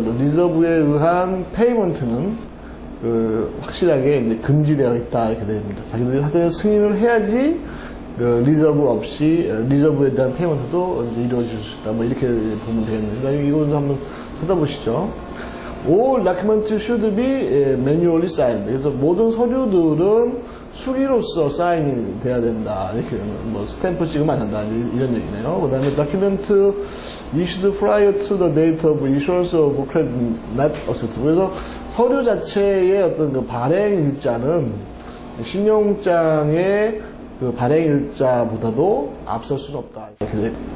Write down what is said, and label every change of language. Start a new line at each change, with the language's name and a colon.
Korean: 리저브에 의한 페이먼트는 확실하게 이제 금지되어 있다, 이렇게 됩니다. 자기들이 사전에 승인을 해야지, 리저브에 대한 페이먼트도 이제 이루어질 수 있다. 뭐 이렇게 보면 되겠네요. 이거는 한번 찾아보시죠.
English: All documents should be manually signed.
Korean: 그래서 모든 서류들은 수기로서 사인이 돼야 된다. 이렇게 뭐 스탬프 찍으면 안 된다. 이런 얘기네요. 그 다음에
English: document issued prior to the date of issuance of credit not acceptable.
Korean: 그래서 서류 자체의 어떤 발행 일자는 신용장의 발행 일자보다도 앞설 수는 없다. 이렇게 돼.